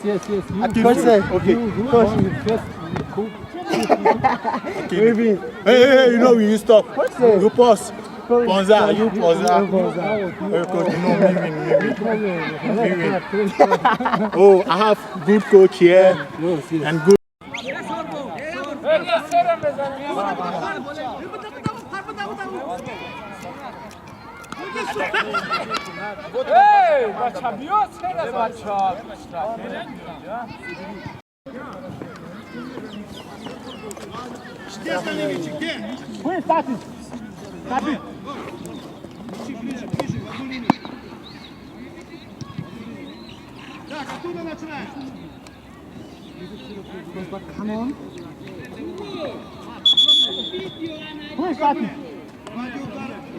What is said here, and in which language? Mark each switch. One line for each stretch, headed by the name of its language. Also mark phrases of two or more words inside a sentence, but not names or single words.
English: I kill you. Okay. Hey, you know you stop. You pause. Ponza, you Ponza. Me. Oh, I have good coach here and good.
Russian: Эй, бача, бьёт, бача. Где остальные мячи? Где? Вы, Стати! Стати! Ближе, одну линию. Так, оттуда начинаем. Хватит удара.